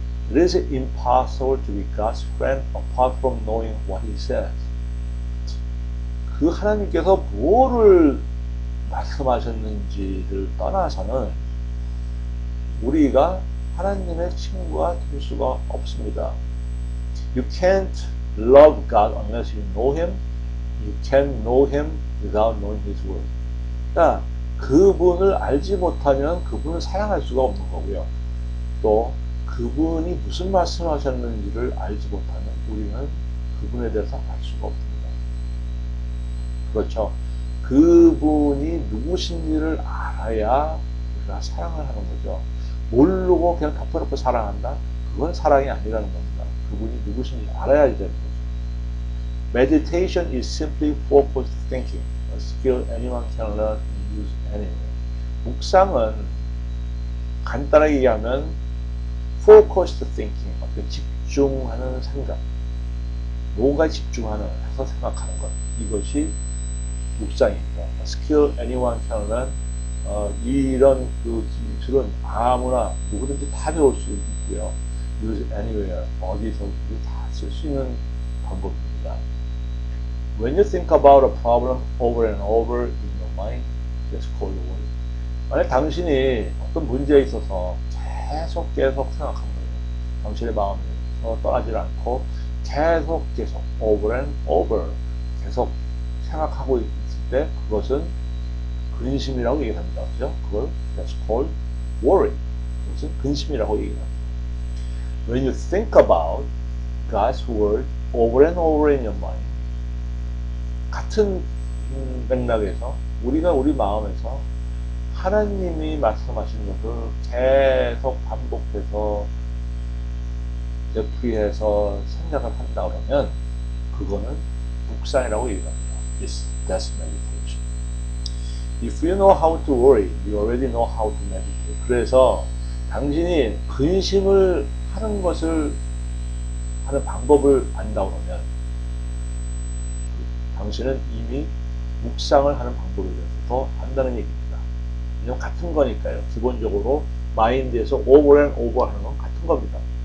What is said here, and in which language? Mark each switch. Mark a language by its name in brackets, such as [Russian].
[English] It is impossible to be God's friend apart from knowing what He says. [Korean] 그 하나님께서 뭐를 말씀하셨는지를 떠나서는 우리가 하나님의 친구가 될 수가 없습니다. [English] You can't love God unless you know Him. You can't know Him without knowing His Word. [Korean] 그러니까 그분을 알지 못하면 그분을 사랑할 수가 없는 거고요. 또 그분이 무슨 말씀하셨는지를 알지 못하면 우리는 그분에 대해서 알 수가 없습니다. 그렇죠. 그분이 누구신지를 알아야 우리가 사랑을 하는 거죠. 모르고 그냥 덮어놓고 사랑한다? 그건 사랑이 아니라는 겁니다. 그분이 누구신지 알아야 되는 거죠. [English] Meditation is simply focused thinking, a skill anyone can learn and use anywhere. [Korean] 묵상은 간단하게 얘기하면 [English] focused thinking, [Korean] 집중하는 생각, 뭔가 집중하는, 해서 생각하는 것. 이것이 묵상입니다. [English] A skill anyone can learn. [Korean] 이런 그 기술은 아무나 누구든지 다 배울 수 있고요. [English] use anywhere, [Korean] 어디서든지 다 쓸 수 있는 방법입니다. [English] When you think about a problem over and over in your mind, that's called worry. [Korean] 만약 당신이 어떤 문제에 있어서 계속 생각한 거예요. 당신의 마음에서 떠나질 않고 계속 [English] over and over [Korean] 계속 생각하고 있을 때 그것은 근심이라고 얘기합니다. 그죠? 그걸 [English] that's called worry. [Korean] 그것은 근심이라고 얘기합니다. [English] When you think about God's word over and over in your mind, [Korean] 같은 맥락에서 우리가 우리 마음에서 하나님이 말씀하신 것을 계속 반복해서 되풀이해서 생각을 한다 그러면 그거는 묵상이라고 얘기합니다. [English] That's meditation. If you know how to worry, you already know how to meditate. [Korean] 그래서 당신이 근심을 하는 것을 하는 방법을 안다 그러면 당신은 이미 묵상을 하는 방법에 대해서 더 안다는 얘기입니다. 왜냐면 같은 거니까요. 기본적으로 마인드에서 [English] over and over [Korean] 하는 건 같은 겁니다.